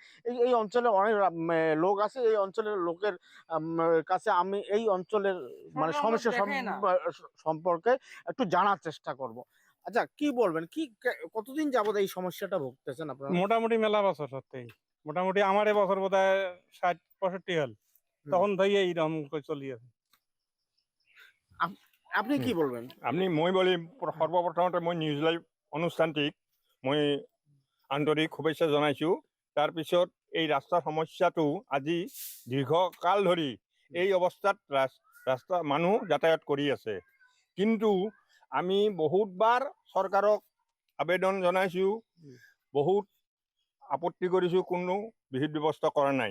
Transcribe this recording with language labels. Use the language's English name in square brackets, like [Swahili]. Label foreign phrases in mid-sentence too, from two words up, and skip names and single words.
[Bangla] এই অঞ্চলে অনেক লোক আছে, এই অঞ্চলের লোকের আম, কাছে আমি এই অঞ্চলের মানে সমস্যা সম্পর্কে একটু জানার চেষ্টা করব। আচ্ছা, কি বলবেন, কতদিন যাবত এই সমস্যাটা ভুগতেছেন আপনারা? মোটামুটি মেলা বছর সত্যি। মোটামুটি আমার এবছর বোধ হয় 60-65 হল, তখন থেকে এইরকম করে চলি আছে। আপনি কি বলবেন? [Assamese] মই বলি সৰ্বপ্ৰথমতে মই নিউজ লাইভ অনুষ্ঠানটিক মই আন্তৰিক শুভেচ্ছা জনাইছোঁ। তাৰপিছত এই ৰাস্তাৰ সমস্যাটো আজি দীৰ্ঘকাল ধৰি এই অৱস্থাত ৰাস্তা মানুহ যাতায়াত কৰি আছে। কিন্তু আমি বহুতবাৰ চৰকাৰক আবেদন জনাইছোঁ, বহুত আপত্তি কৰিছোঁ, কোনো বিহিত ব্যৱস্থা কৰা নাই।